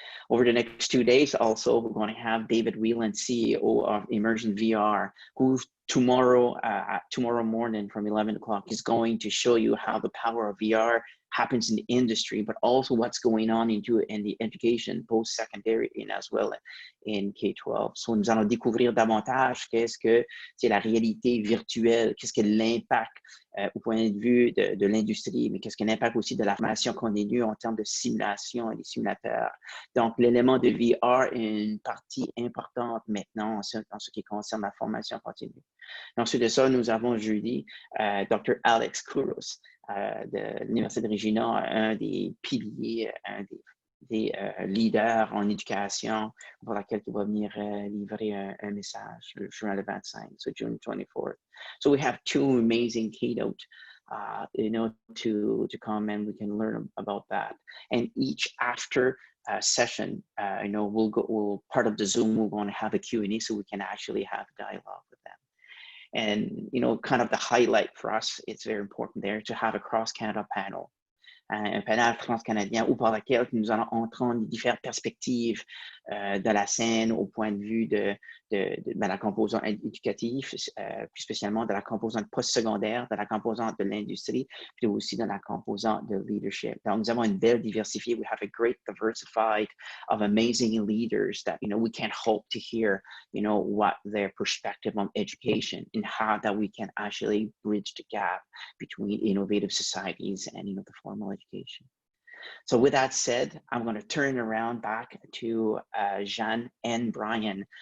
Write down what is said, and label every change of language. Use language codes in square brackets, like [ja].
[en] Over the next 2 days, also, we're going to have David Whelan, CEO of Emergent VR, who tomorrow morning from 11 o'clock is going to show you how the power of VR happens in the industry, but also what's going on in the education post-secondary and as well in K-12. [fr] So nous allons découvrir davantage qu'est-ce que c'est la réalité virtuelle, qu'est-ce que l'impact au point de vue de l'industrie, mais qu'est-ce que l'impact aussi de la formation continue en termes de simulation et des simulateurs. Donc, l'élément de VR est une partie importante maintenant en ce qui concerne la formation continue. Ensuite de ça, nous avons jeudi Dr. Alex Kouros de l'Université de Regina, un des piliers, un des leaders en éducation pour laquelle il va venir livrer un message le juin le 25, [en] so June 24th. So we have two amazing keynote, to come and we can learn about that. And each after session, we'll part of the Zoom, we're going to have a Q&A so we can actually have dialogue with them. And, kind of the highlight for us, it's very important there to have a cross-Canada panel. [fr] Un panel transcanadien ou par lequel nous allons entendre différentes perspectives de la scène au point de vue de la composante éducative, plus spécialement de la composante postsecondaire, de la composante de l'industrie, puis aussi de la composante de leadership. Donc, nous avons une belle diversité. [en] We have a great diversified of amazing leaders that, we can hope to hear, what their perspective on education and how that we can actually bridge the gap between innovative societies and, the formal education. So with that said, I'm going to turn around back to Jeanne and Brian.